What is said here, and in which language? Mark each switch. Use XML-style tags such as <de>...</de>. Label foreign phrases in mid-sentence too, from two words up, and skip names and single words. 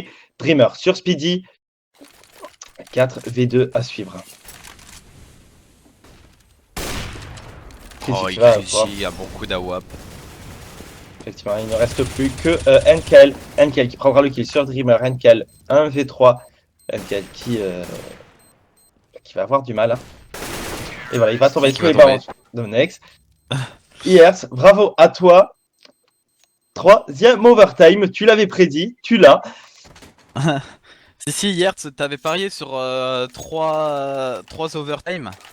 <fr>Dreamer sur Speedy. 4v2 à suivre. Oh, il a beaucoup d'AWAP. Effectivement, il ne reste plus que NKL. NKL qui prendra le kill sur Dreamer. NKL 1v3. NKL qui va avoir du mal. Et voilà, il va tomber sur les ballons de Next. Iers, bravo à toi. Troisième overtime, tu l'avais prédit, tu l'as. Si, hier, t'avais parié sur 3 overtime.</fr>